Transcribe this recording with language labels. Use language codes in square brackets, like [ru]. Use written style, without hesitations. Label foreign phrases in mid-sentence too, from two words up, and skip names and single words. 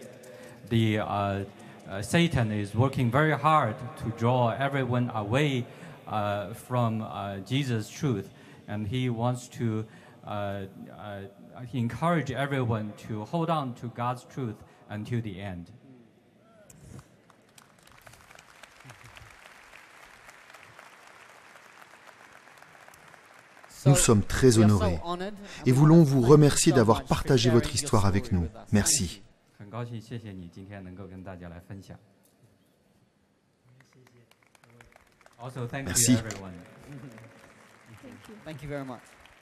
[en] Satan is working very hard to draw everyone away from Jesus' truth, and he wants to encourage everyone to hold on to God's truth until the end. [fr] Nous sommes très honorés et voulons vous remercier d'avoir partagé votre histoire avec nous. Merci. [zh] 很高兴，谢谢你今天能够跟大家来分享。 [en] Also, thank [fr] Merci. [en] you everyone. Thank you very much.